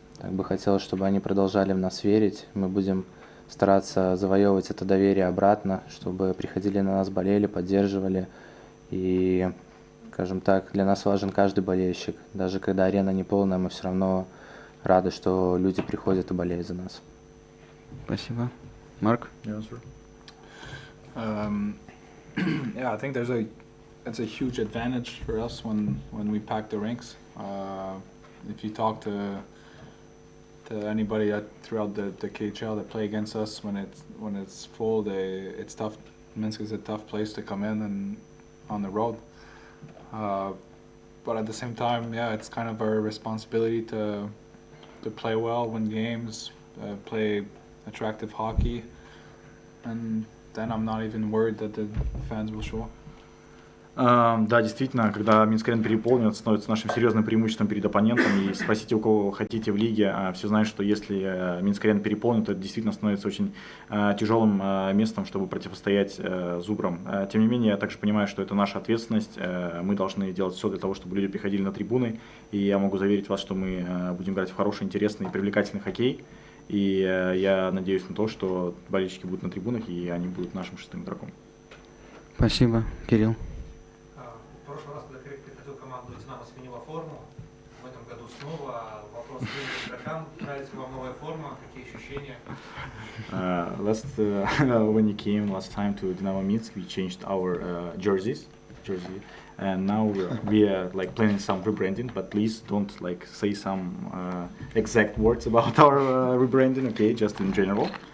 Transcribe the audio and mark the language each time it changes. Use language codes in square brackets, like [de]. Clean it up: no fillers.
[ru] Так бы хотелось, чтобы они продолжали в нас верить. Мы будем стараться завоевывать это доверие обратно, чтобы приходили на нас, болели, поддерживали. И, скажем так, для нас важен каждый болельщик. Даже когда арена не полная, мы все равно рады, что люди приходят и болеют за нас. Спасибо. Марк? [en] Yeah, I think it's a huge advantage for us when we pack the rinks. If you talk to anybody throughout the KHL that play against us, when it's full, it's tough. Minsk is a tough place to come in and on the road. But at the same time, yeah, it's kind of our responsibility to play well, win games, play attractive hockey, and then I'm not even worried that the fans will show up. [ru] Да, действительно, когда Минск-арена переполнен, это становится нашим серьезным преимуществом перед оппонентом. И спросите, у кого хотите в лиге, все знают, что если Минск-арена переполнен, то это действительно становится очень тяжелым местом, чтобы противостоять зубрам. Тем не менее, я также понимаю, что это наша ответственность. Мы должны делать все для того, чтобы люди приходили на трибуны. И я могу заверить вас, что мы будем играть в хороший, интересный и привлекательный хоккей. И я надеюсь на то, что болельщики будут на трибунах, и они будут нашим шестым игроком. Спасибо. Кирилл? В прошлый раз, когда Крэйг приходил в команду, Динамо сменила форму. В этом году снова. Вопрос к игрокам. Нравится ли вам новая форма? Какие ощущения? [en] When you came last time to Diнамо-Минск, we changed our jersey, and now we are like planning some rebranding. But please don't like say some exact words about our rebranding. Okay, just in general.